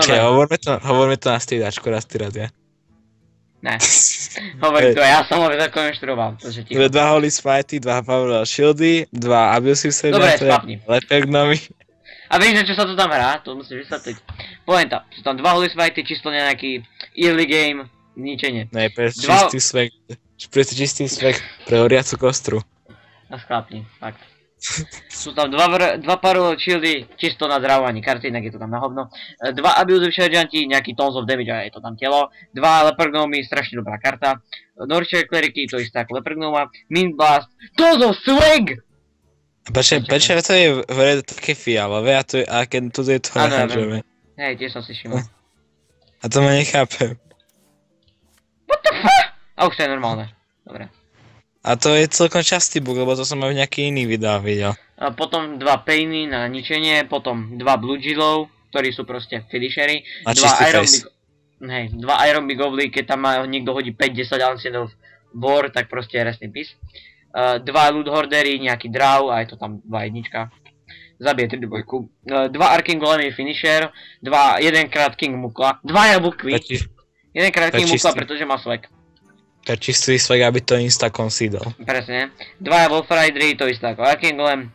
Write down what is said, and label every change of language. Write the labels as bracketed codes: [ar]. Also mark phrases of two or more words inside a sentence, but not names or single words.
[sk] okay, hovorme to na striedačku, raz ty raz ja. Ne, hovorím to, ja som ho zakonštruoval, takže ticho. 2 Holy Smite, 2 Power Shieldy, 2 Abusive Sergeant, dobre, spapni. Lepegnomy. A vieš, na čo sa to tam hrá? To musíš vysvetliť. Pointa, sú tam 2 Holy Smite, čisto nejaký [en] early game, [sk] ničenie. Ne, čistý svek pre horiacu kostru. A schlápni, fakt. Sú tam 2 Power Shieldy, čisto na zdravovaní karty, inak je to tam na hovno. 2 Abusive Sergeanti, nejaký [en] Tons of Damage [sk] a je to tam telo. 2 Lepergnomy, strašne dobrá karta. Nurture Clericy, to isté ako Lepergnoma. [en] Mint Blast, Tons of Swag! [sk] Prečo to je v hre také fialové a keď tu je to oranžové? Hej, tiež som si všimol. A to ma nechápem. [en] What the fuck? [sk] A už to je normálne, dobre. A to je celkom častý bug, lebo to som aj v nejaký iný videách videl. A potom 2 Painy na ničenie, potom 2 Blue Jillov, ktorí sú proste finishery. A čistý face. Hej, 2 Iron Big Goblin, keď tam niekto hodí 5-10 Ancient of War, tak proste je [en] rest in peace. [sk] 2 Loot Hordery, nejaký Draw, a je to tam 2 jednička. Zabije 3 dvojku. 2 Arcane Golemy finisher, 1 krát King Mukla, 2 Jabukvy. 1 krát King Mukla, pretože má swag. To je čistý swag, aby to insta concedol. Presne. 2 Wolf Ridery, to isté ako Arcane Golem.